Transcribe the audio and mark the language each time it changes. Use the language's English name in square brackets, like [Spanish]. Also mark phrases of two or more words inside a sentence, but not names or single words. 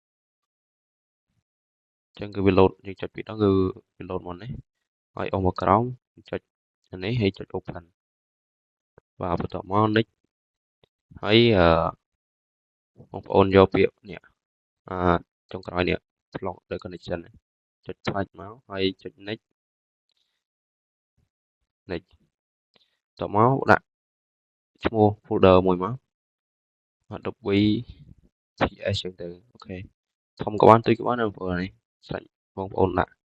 [Khmer] អញ្ចឹងគឺវាលោតយើងចុចពីរដងគឺវាលោតមកនេះហើយអស់មកក្រោមចុចនេះហើយចុច Open បាទបន្ទាប់មក Next ហើយបងប្អូនយកពាក្យនេះចុងក្រោយនេះ [English] Block the connection [Khmer] ចុចផ្លាច់មកហើយចុច Next បន្ទាប់មកដាក់ឈ្មោះ folder មួយមក Adobe PS ចឹងទៅអូខេធំក៏បានទូចក៏បានបងប្អូននេះសាច់បងប្អូនដាក់